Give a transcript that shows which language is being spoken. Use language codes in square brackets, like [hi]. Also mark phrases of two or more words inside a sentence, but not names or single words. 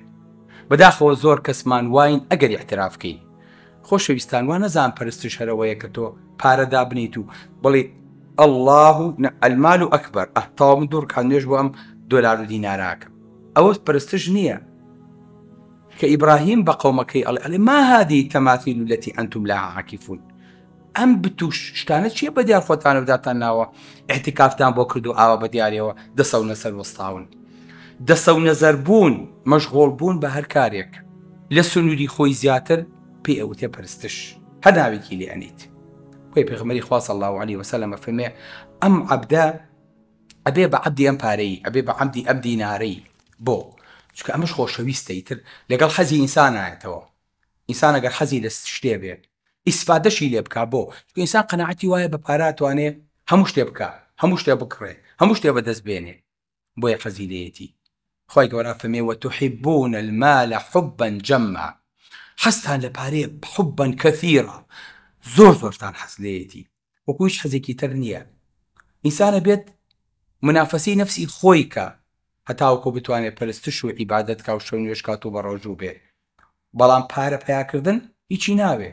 [ckb] بەداخەوە زۆر کەسمان واین ئەگەر ئیعترافکەی. خۆشەویستان، وا نەزان پەرستش هەرەوەیە کە تۆ پارەدا بنیت و بڵێ [ar] ئەڵڵاه المال ئەکبەر، [ckb] تەواو من دوور کات نوێژ بۆ ئەم دۆلار و دیناراکەم. ئەوە پەرستش نییە. کە ئیبراهیم بە قەومەکەی ئەڵێ [ar] ما هذه تەماثیل التي أنتم لها عاکفون. [ckb] ئەم بتوش شتانە چییە بە دیار خۆتانە بداتان ناوە؟ ئیحتیکافتان بۆ کرد و ئاوا بە دیارەوە دەسەونە سەر وەستاون. دەسەونە زەربوون، مەشغۆڵ بوون بە هەر کارێک لە سنووری خۆی زیاتر پێی ئەوتێ پەرستش، هەر ناوێکی لێ ئەنیت. خۆی پێغەمبەری خوا [ar] صلی الله علیه وسلم [ckb] فەرمێ ئەم عەبدە ئەبێ بە عەبدی ئەم پارەی، ئەبێ بە عەبدی ئەم دینارەی. بۆ چکە ئەمەش خۆشەویستەی تر لەگەڵ حەزی ئینسان نایەتەوە. ئینسان ئەگەر حەزی لە شتێ بێ، ئیسفادەشی لێ بکا. بۆ چکە ئینسان قەناعەتی وایە بە پارە ئەتوانێ هەموو شتێ بکا، هەموو شتێ بکڕێ، هەموو شتێ بەدەست بێنێ، بۆیە حەزی لێیەتی. خی گەورە فەرمێ [ar] وتحبون المال حبا جما. [ckb] حەستان لە پارەیە [ar] حبا کەثیرا، [ckb] زۆر زۆرتان حەز لێیەتی، وەکو هیچ حەزێکی تر نییە. ئینسانە بێت منافەسی نەفسی خۆی کە هەتاوەکو بتوانێت پەرستش و عیبادەت کا و شەو نوێژ کات و بە ڕۆژوو بێ، بەڵام پارە پیاکردن هیچی ناوێ.